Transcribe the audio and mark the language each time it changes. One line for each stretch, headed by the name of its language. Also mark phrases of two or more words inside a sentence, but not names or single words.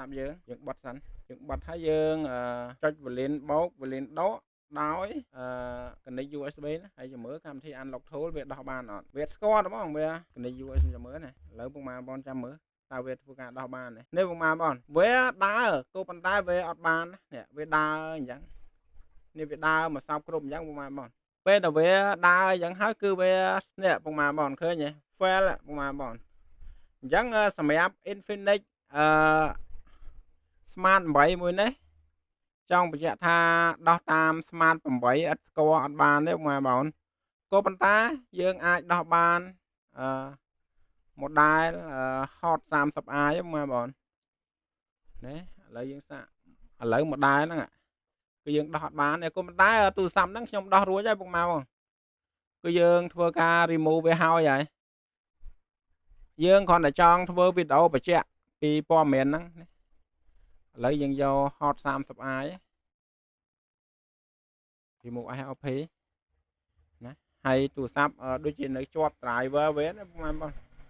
Khmer: ព្ទយើងបិទសិនយើងបិទហើយយើងចុច Volume បូក Volume ដកដោយ
English: connect USB
Khmer: ណាហើយចាំមើលកម្មវិធី Unlock Tool វាដោះបានអត់វាស្គាល់ទេបងវា
English: connect USB
Khmer: ចាំមើលណាឥឡូវពុកម៉ែបងចាំមើលតើវាធ្វើការដោះបាននេះពុកម៉ែបងវាដើរក៏ប៉ុន្តែវាអត់បាននេះវាដើរអញ្ចឹងនេះវាដើរមកសោបគ្រប់អញ្ចឹងពុកម៉ែបងពេលដែលវាដើរអញ្ចឹងហើយគឺវានេះពុកម៉ែបងឃើញទេ fail ពុកម៉ែបងអញ្ចឹងសម្រាប់ Infinix Smart 8មួយនេះចង់បញ្ជាក់ថាដោះតាម Smart 8ឥតស្គាល់អត់បានទេពុកម៉ែបងក៏ប៉ុន្តែយើងអាចដោះបាន model Hot 30i ពុកម៉ែបងនេះឥឡូវយើងសាកឥឡូវ model ហ្នឹងគឺយើងដោះអត់បានទេក៏ប៉ុន្តែទូរស័ព្ទហ្នឹងខ្ញុំដោះរួចហើយពុកម៉ែបងគឺយើងធ្វើការ remove វាហើយ យើងគ្រាន់តែចង់ធ្វើវីដេអូបញ្ជាក់ពីព័ត៌មានហ្នឹងឥឡូវយើងយក Hot 30i
English: remove ARP
Khmer: ណាហើយទូរស័ព្ទដូចជានៅជាប់ driver វាណាពុកម៉ែបង